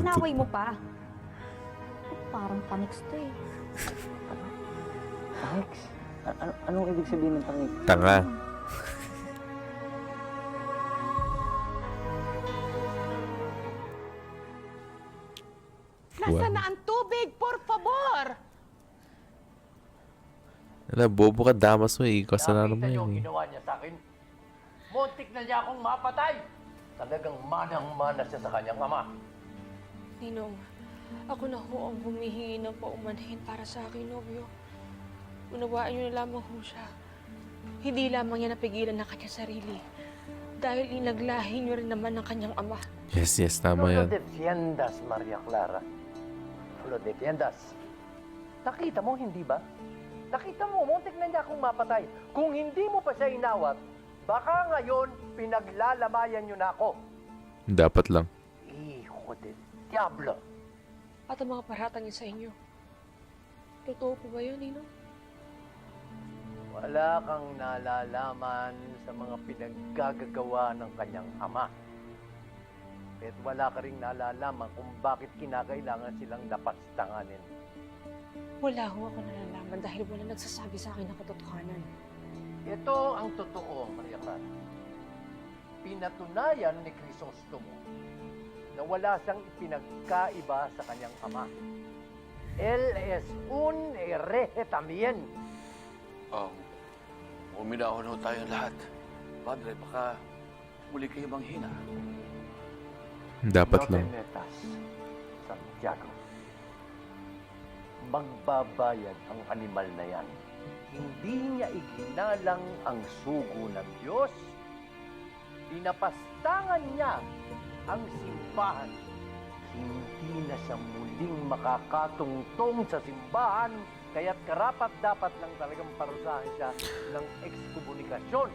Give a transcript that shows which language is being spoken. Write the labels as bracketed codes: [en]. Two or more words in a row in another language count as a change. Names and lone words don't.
[tl] Inaway mo pa. Parang panics to eh. Tangix? Anong ibig sabihin ng tangix? Tanga. Nasaan na ang tubig? [es] Por favor! [tl] Wala, bobo ka, damas mo eh. Kasalanan mo Nakita niyo yun ang eh. ginawa niya sa akin? Muntik na niya akong mapatay! Talagang manang-mana siya sa kanyang ama. Ninong, ako na ho ang humihingi ng paumanhin para sa aking nobyo. Unawaan niyo na lamang ho siya. Hindi lamang niya napigilan ng kanyang sarili. Dahil inaglahi niyo rin naman ng kanyang ama. [en] Yes, yes, tama [es] No [tl] yan. [es] lo defiendas, Maria Clara. No lo defiendas. [tl] Nakita mo, hindi ba? Nakita mo, muntik na niya akong mapatay. Kung hindi mo pa siya inawat, baka ngayon pinaglalabayan niyo na ako. Dapat lang. [es] Hijo del diablo. [tl] At ang mga paratang niya sa inyo. Totoo po ba yun, Ninong? Wala kang nalalaman sa mga pinaggagawa ng kanyang ama. At wala ka ring nalalaman kung bakit kinakailangan silang napastanganin. Wala ho ako nalalaman dahil wala nagsasabi sa akin ng katotohanan. Ito ang totoo, Maria Clara. Pinatunayan ni Crisostomo na wala siyang ipinagkaiba sa kanyang ama. [es] Él es un hereje también. [tl] Uminahon ho tayong lahat. Padre, baka muli kayo manghina. Dapat [es] No [tl] lang. [es] te metas, Santiago. [tl] Magbabayad ang animal na yan. Hindi niya iginalang ang sugo ng Diyos. Dinapastangan niya ang simbahan. Hindi na siya muling makakatungtong sa simbahan, kaya't karapat-dapat lang talagang parusahan siya ng ekskomunikasyon.